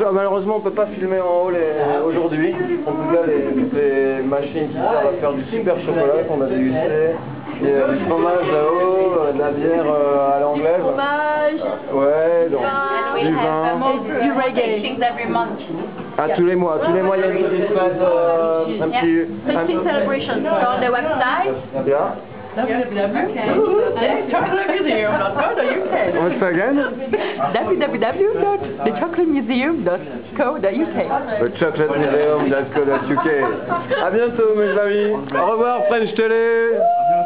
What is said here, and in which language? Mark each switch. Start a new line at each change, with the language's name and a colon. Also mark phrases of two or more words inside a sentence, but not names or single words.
French: Malheureusement on peut pas filmer en haut aujourd'hui, en tout cas les machines qui servent à faire du super chocolat qu'on a dégusté, il y a du fromage là-haut, de la bière à l'anglaise, ouais, donc, du vin, du reggae. Tous les mois il y a une petite fête, un petit...
English: Tasting celebration on the website. Yeah. Once again? www.thechocolatemuseum.co.uk. thechocolatemuseum.co.uk.
French: À bientôt mes amis. Au revoir French Télé.